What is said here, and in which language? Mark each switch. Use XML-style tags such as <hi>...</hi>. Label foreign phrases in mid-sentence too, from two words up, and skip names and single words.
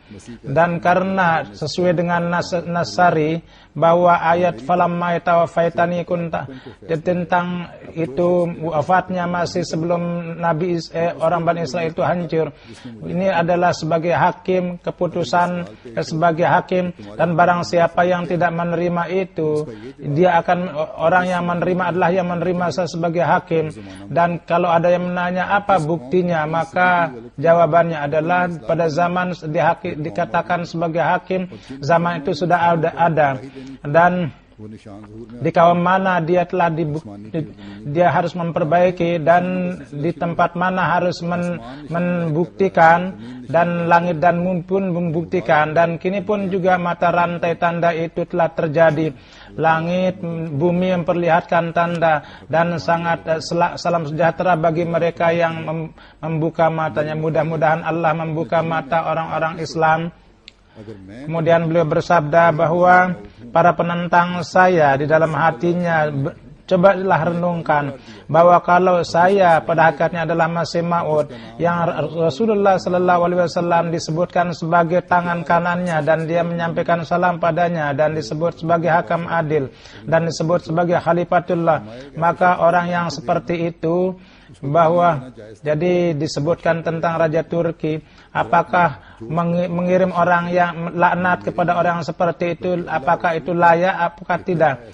<id>Dan karena sesuai dengan Nasari bahwa ayat</id> <ar>فلما توفيتني كنت</ar> <id>tentang itu wafatnya Masih sebelum Nabi orang Bani Israel itu hancur, ini adalah sebagai hakim, keputusan sebagai hakim, dan barang siapa yang tidak menerima itu, dia akan, orang yang menerima adalah yang menerima saya sebagai hakim. Dan kalau ada yang menanya apa buktinya, maka jawabannya adalah pada zaman dikatakan sebagai hakim, zaman itu sudah ada. Dan</id> <ur>वो निशान ज़हूर में</ur> <id>di kaum mana dia telah dia harus memperbaiki, dan di tempat mana harus membuktikan, dan langit dan bumi pun membuktikan. Dan kini pun juga mata rantai tanda itu telah terjadi. Langit, bumi memperlihatkan tanda, dan sangat salam sejahtera bagi mereka yang membuka matanya. Mudah-mudahan Allah membuka mata orang-orang Islam.</id> <ur>अगर मैं</ur> <id>Kemudian beliau bersabda bahwa para penentang saya di dalam hatinya, cobalah renungkan bahwa kalau saya pada hakikatnya adalah Masih Maud yang Rasulullah</id> <ar>صلى الله عليه وسلم</ar> <id>disebutkan sebagai tangan kanannya, dan dia menyampaikan salam padanya, dan disebut sebagai hakam adil, dan disebut sebagai khalifatullah, maka orang yang seperti itu, bahwa jadi disebutkan tentang Raja Turki, apakah mengirim orang yang laknat kepada orang seperti itu, apakah itu layak, apakah tidak?</id>